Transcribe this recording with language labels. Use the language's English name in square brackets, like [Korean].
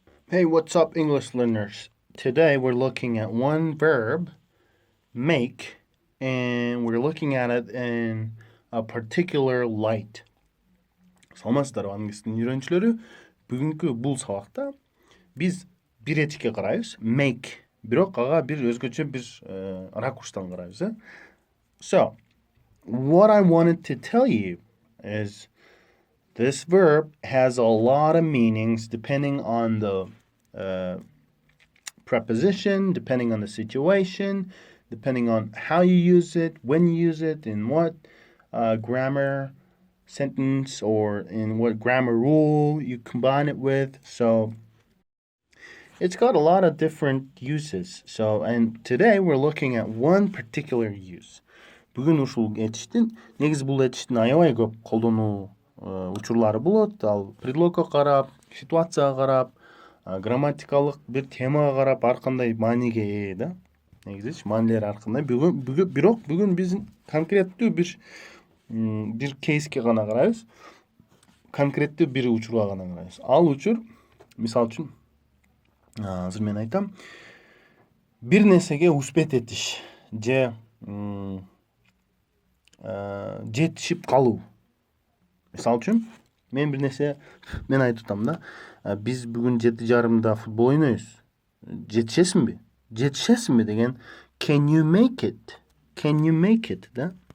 [English] Hey, what's up, English learners? Today we're looking at one verb, make, and we're looking at it in a particular light. [Kyrgyz] Саламатсыздар, англис тилинин үйрөнүүчүлөрү. Бүгүнкү бул сабакта биз бир этишке карайбыз, make, бирок ага бир өзгөчө бир ракурстан карайбыз. [English] So, what I wanted to tell you is this verb has a lot of meanings depending on the preposition, depending on the situation, depending on how you use it, when you use it, in what grammar sentence or in what grammar rule you combine it with. So it's got a lot of different uses. So, and today we're looking at one particular use. [Kyrgyz] Бүгүн ушул этиштин, негизи бул этиштин аябай көп колдонуу учурлары болот. Ал предлогго карап, ситуацияга карап, грамматикалык бир темага карап ар кандай мааниге ээ да. Негизичи маанилери ар кандай. Бирок бүгүн биз конкреттүү бир кейске гана карайбыз. Конкреттүү бир учурга гана карайбыз. Ал учур, мисалы үчүн, азыр мен айтам, бир нерсеге успеть этиш же жетишип калуу. Мисалы үчүн, мен бир нерсе мен айтып атам да, биз бүгүн 7:30 футбол ойнойбуз. Жетишесиңби? Жетишесиңби деген [English] can you make it? Can you make it да?